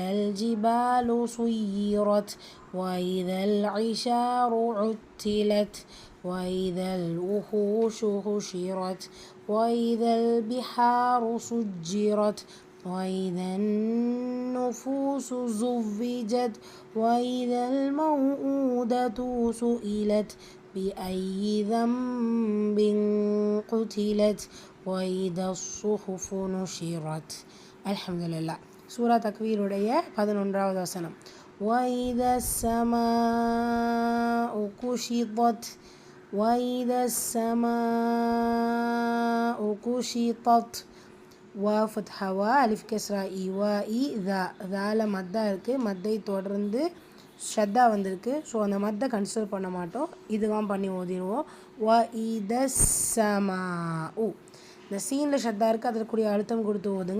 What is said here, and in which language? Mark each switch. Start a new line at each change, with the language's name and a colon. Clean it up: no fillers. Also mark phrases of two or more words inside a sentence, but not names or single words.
Arabic: الجبال سيرت وإذا العشار عطلت وإذا الوحوش حشرت وإذا البحار سجرت وإذا النفوس زوجت وإذا الموءودة سئلت بأي ذنب قتلت وإذا الصحف نشرت.
Tamil: அல்ஹம்துலில்லாஹ். சூரா தக்வீருடைய 11வது வசனம்.
Arabic: وإذا السماء كشطت وإذا السماء كشطت.
Tamil: வா ஃபத்ஹா அலிஃப் கஸ்ரா இ வா இ தா தால மத்தா இருக்குது. மத்தை தொடர்ந்து ஷத்தா வந்திருக்கு. ஸோ அந்த மத்தை கன்சிடர் பண்ண மாட்டோம், இதுவாம் பண்ணி ஓதிடுவோம்.
Arabic: وإذا السماء.
Tamil: இந்த சீனில் ஷத்தா இருக்குது, அதற்குரிய அழுத்தம் கொடுத்து ஓதுங்க.